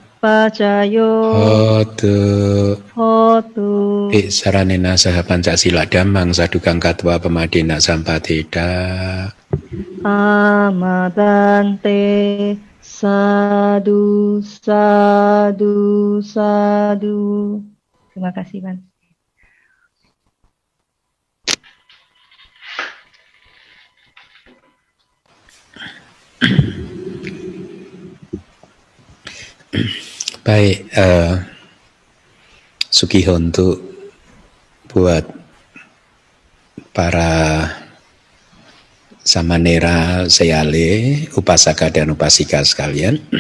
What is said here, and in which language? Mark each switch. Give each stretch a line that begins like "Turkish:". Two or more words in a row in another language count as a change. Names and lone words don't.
Pali: pacayo hotu. Saranena saha Pancasila Dhammang Sadukang Katwa Pemadena Sampateda. Amadante sadu sadu sadu.
Indonesian: Terima kasih, Pan. Baik, Sugihontu buat para samanera seyale, upasaka dan upasika sekalian.